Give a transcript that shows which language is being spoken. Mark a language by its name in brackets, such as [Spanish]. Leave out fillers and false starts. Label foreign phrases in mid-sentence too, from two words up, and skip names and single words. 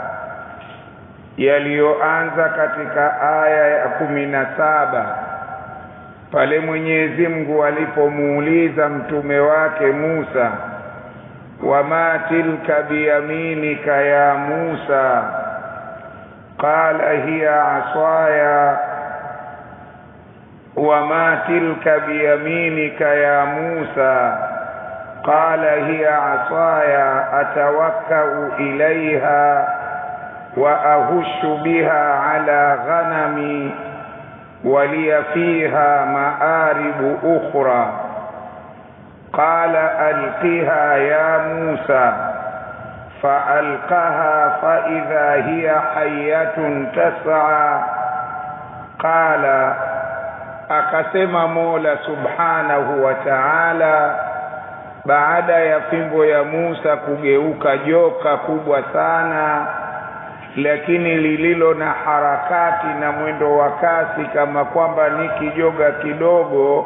[Swahili] yaliyoanza katika aya ya 17 pale Mwenyezi Mungu alipomuuliza mtume wake Musa: [Arabic] وما تلك بيمينك يا موسى قال هي عصاي. وما تلك بيمينك يا موسى, قال هي عصاي أتوكأ إليها وأهش بها على غنمي ولي فيها مآرب أخرى. قال ألقها يا موسى، فألقها فإذا هي حية تسعى. [Swahili] قال akasema Mola [Arabic] سبحانه وتعالى [Swahili] baada ya fimbo ya Musa kugeuka joka kubwa sana, lakini lililo na harakati na mwendo wa kasi kama kwamba ni kijoga kidogo.